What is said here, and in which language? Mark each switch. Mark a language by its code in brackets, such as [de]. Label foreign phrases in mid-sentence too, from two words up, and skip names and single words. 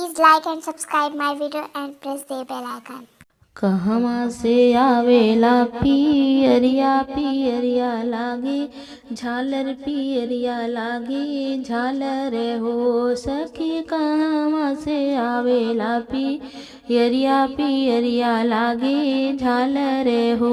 [en] like and subscribe my video and press the bell icon. [bho] कहवा से आवेला पियरिया पियरिया लागे झालर पियरिया लागे झालर हो सखी। कहवा से आवेला पियरिया पियरिया लागे झालर हो।